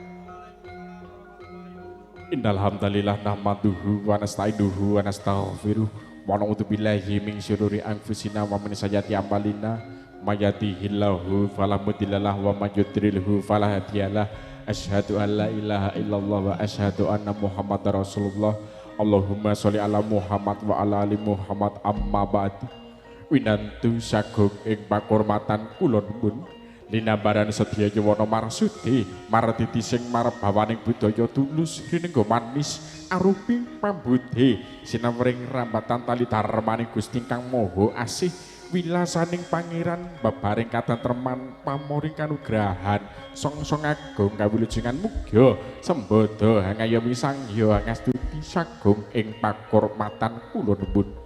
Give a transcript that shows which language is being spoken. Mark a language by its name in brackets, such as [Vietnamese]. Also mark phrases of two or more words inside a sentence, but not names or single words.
[Arabic] إن الحمد لله نحمده ونستعينه ونستغفره ونعوذ بالله من شرور أنفسنا ومن سيئات أعمالنا من يهده الله فلا مضل له ومن يضلل فلا هادي له. أشهد أن لا إله إلا الله وأشهد أن محمدا رسول الله. اللهم صل على محمد وعلى آل محمد. أما بعد. [Javanese] Winantu sagung ing pakurmatan kula nuwun linambaran sedya nyawana marsudi maraditi sing marebawaning budaya tulus rinengga manis arupi pambudhe sinamring rambatan tali dharmaning Gusti kang Maha Asih wilasaning pangeran babaring katentreman pamoring kanugrahan song-song agung kawilujengan muga sembada hangayomi sangya ngastuti sagung ing pakurmatan kula nuwun.